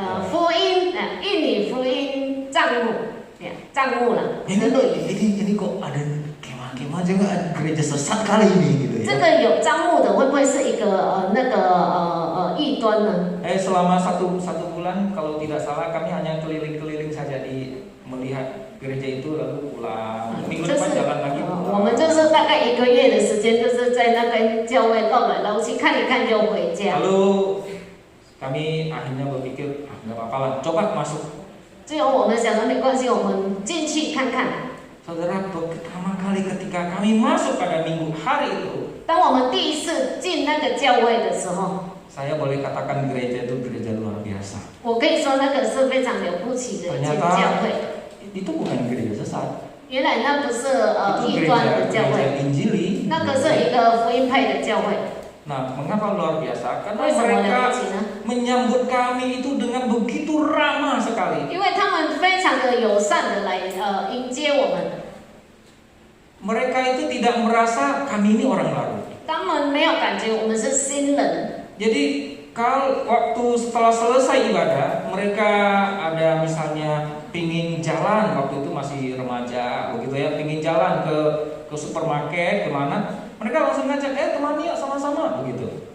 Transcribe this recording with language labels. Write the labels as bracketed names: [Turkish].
[Chinese] 福音印尼福音账目，账目啦，是录影。 [Indonesian] Ini kok ada kemah-kemah juga ada gereja sesat kali ini gitu [Chinese] 这 [Indonesian] ya. [Chinese] 个有账目的会不会是一个异端呢？ [Indonesian] Selama satu bulan kalau tidak salah kami hanya keliling-keliling saja melihat gereja itu lalu pulang. Minggu [Chinese] 就 [Indonesian] depan [Chinese] 是 [Indonesian] jalan lagi [Chinese] 我们就是大概1个月的时间，就是在那个教会绕来绕去看一看就回家。 [Indonesian] Lalu kami akhirnya berpikir, nggak apa-apa lah, coba masuk. [Chinese] 最后我们想说没关系，我们进去看看。 [Indonesian] Saudara, pertama kali ketika kami masuk pada minggu hari itu, [Chinese] 当我们第一次进那个教会的时候， [Indonesian] saya boleh katakan gereja itu gereja luar biasa. [Chinese] 我可以说那个是非常了不起的一间教会。 [Indonesian] Itu bukan gereja sesat, [Chinese] 原来那不是 [Indonesian] itu [Chinese] 异端的教 [Indonesian] gereja [Chinese] 会， [Indonesian] Injili. [Chinese] 那个是一个福音派的教会。 [Indonesian] Nah, mengapa luar biasa? Karena [Chinese] 为什么了 [Indonesian] mereka [Chinese] 不起呢？ [Indonesian] menyambut kami itu dengan begitu ramah sekali. [Chinese] 因为他们非常的友善的来迎接我们， [Indonesian] Mereka itu tidak merasa kami ini orang baru. [Chinese] 他们没有感觉我们是新人。 [Indonesian] Jadi kalau waktu setelah selesai ibadah, mereka ada misalnya pingin jalan, waktu itu masih remaja begitu ya, pingin jalan ke supermarket kemana, mereka langsung ngajak, temani yuk sama-sama begitu.